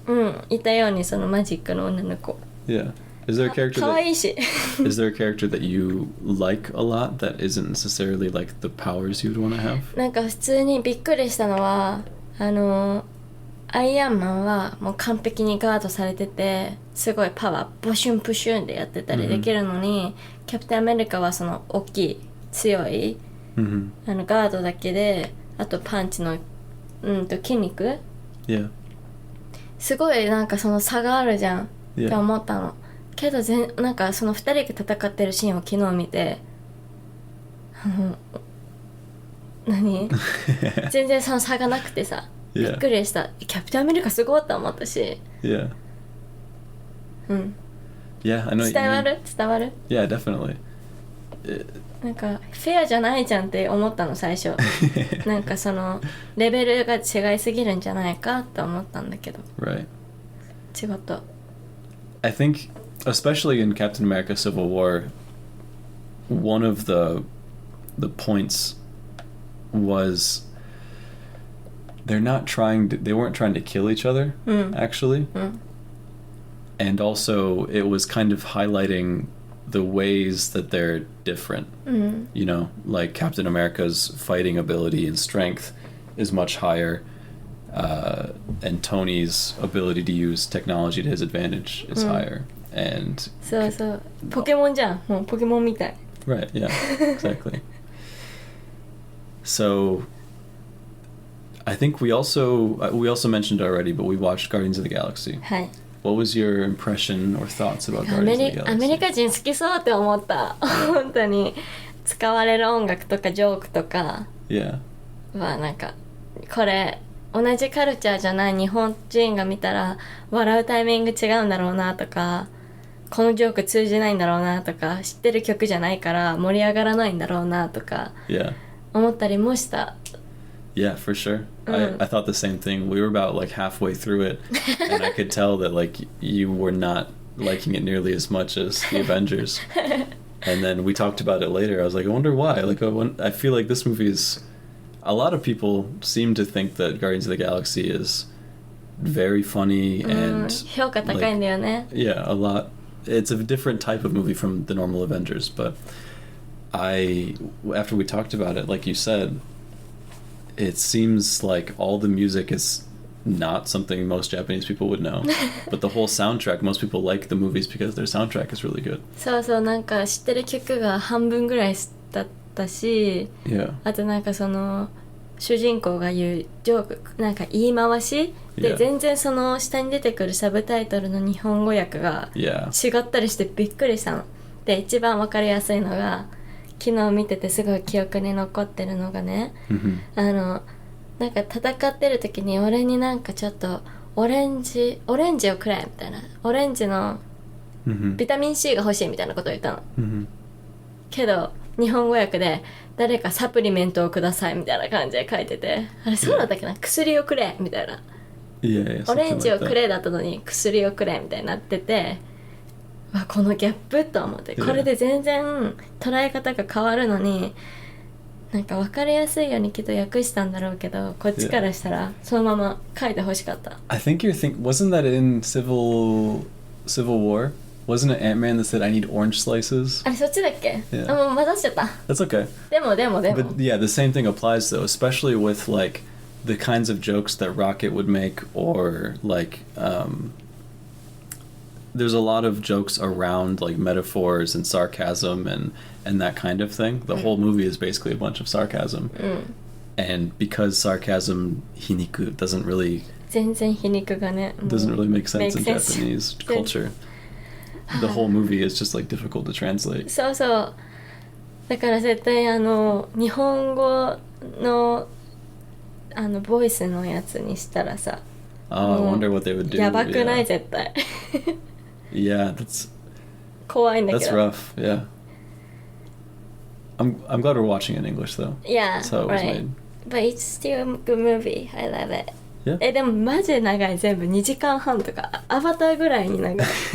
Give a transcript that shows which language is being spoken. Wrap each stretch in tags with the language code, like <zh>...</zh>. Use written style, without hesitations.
<ja>うん、言ったようにそのマジックの女の子。</ja> <en>Yeah. Is there a character</en> <ja>可愛いし。</ja> <en>Is there a character that you like a lot that isn't necessarily like the powers you'd want to have?</en> <ja>なんか普通にびっくりしたのはアイアンマンはもう完璧にガードされててすごいパワーボシュンプシュンでやってたりできるのに、キャプテンアメリカはその大きい強い、ガードだけであとパンチの筋肉、</ja> <en>Yeah.</en> <ja>すごいなんかその差があるじゃん、って思ったの。けどなんかその2人で戦ってるシーンを昨日見て何全然その差がなくてさ、びっくりした。キャプテンアメリカすごいと思ったし。</ja> <en>Yeah.</en> <ja>うん。</ja> <en>Yeah, I know.</en> <ja>伝わる？伝わる？</ja> <en>Yeah, definitely.</en> <ja>なんかフェアじゃないじゃんって思ったの最初。なんかそのレベルが違いすぎるんじゃないかって思ったんだけど。</ja> <en>Right.</en> <ja>違った。</ja> <en>I think, especially in Captain America: Civil War, one of the points was they weren't trying to kill each other, actually. And also it was kind of highlighting the ways that they're different. You know, like Captain America's fighting ability and strength is much higher, and Tony's ability to use technology to his advantage is higher. And</en> <ja>そうそう、ポケモンじゃん。もうポケモンみたい。</ja> <en>Right, yeah, exactly. So I think we also mentioned it already, but we watched Guardians of the Galaxy.</en> <ja>はい。</ja> <en>What was your impression or thoughts about Guardians of the Galaxy?</en> <ja>アメリカ人好きそうって思った。本当に使われる音楽とかジョークとか</ja> <en>Yeah.</en> <ja>はなんかこれ同じカルチャーじゃない日本人が見たら笑うタイミング違うんだろうなとか、このジョーク通じないんだろうなとか、知ってる曲じゃないから盛り上がらないんだろうなとか</ja> <en>Yeah.</en> <ja>思ったりもした。</ja> <en>Yeah, for sure. I thought the same thing. We were about like halfway through it, and I could tell that like you were not liking it nearly as much as the Avengers. And then we talked about it later. I was like, I wonder why. Like, I feel like this movie is. A lot of people seem to think that Guardians of the Galaxy is very funny and</en> <ja>評価高いんだよね。</ja> <en>Yeah, a lot. It's a different type of movie from the normal Avengers, but after we talked about it, like you said, it seems like all the music is not something most Japanese people would know, but the whole soundtrack, most people like the movies because their soundtrack is really good.</en> <ja>そうそう、なんか知ってる曲が半分ぐらいだったし、</ja> <en>Yeah.</en> <ja>あとなんかその主人公が言うジョーク、なんか言い回しで、</ja> <en>Yeah.</en> <ja>全然その下に出てくるサブタイトルの日本語訳が</ja> <en>Yeah.</en> <ja>違ったりしてびっくりしたの。で、一番わかりやすいのが昨日見ててすごい記憶に残ってるのがね、なんか戦ってる時に俺になんかちょっとオレンジをくれみたいな、オレンジのビタミン C が欲しいみたいなことを言ったの、けど日本語訳で誰かサプリメントをくださいみたいな感じで書いてて、あれそうだったっけな、薬をくれみたいな、オレンジをくれだったのに薬をくれみたいになってて、わこのギャップと思って、これで全然捉え方が変わるのに、なんか分かりやすいようにきっと訳したんだろうけど、こっちからしたらそのまま書いてほしかった。</ja> <en>I think wasn't that in Civil War? Wasn't it Ant-Man that said I need orange slices?</en> <ja>あれそっちだっけ？</ja> <en>Yeah.</en> <ja>あ、もう混ざっちゃった。</ja> <en>That's okay.</en> <ja>でも</ja> <en>But yeah, the same thing applies though, especially with like the kinds of jokes that Rocket would make, or like there's a lot of jokes around like metaphors and sarcasm and that kind of thing. The whole movie is basically a bunch of sarcasm. And because sarcasm, hiniku, doesn't really</en> <ja>全然皮肉がね、</ja> <en>doesn't really make sense in make sense. Japanese culture. The whole movie is just like difficult to translate.</en> <ja>そうそう。だから絶対日本語のボイスのやつにしたらさ、</ja> <en>I wonder what they would do.</en> <ja>やばくない、</ja> <en>Yeah.</en> <ja>絶対。</ja> <en>Yeah, that's</en> <ja>怖いんだけ</ja> <en>that's</en> <ja>ど。</ja> <en>rough. Yeah. I'm glad we're watching it in English though. Yeah, That's how it was right. made. But it's still a good movie. I love it. Yeah.</en> <ja>でもマジで長い、全部2時間半とか、アバターぐらいに長い。</ja>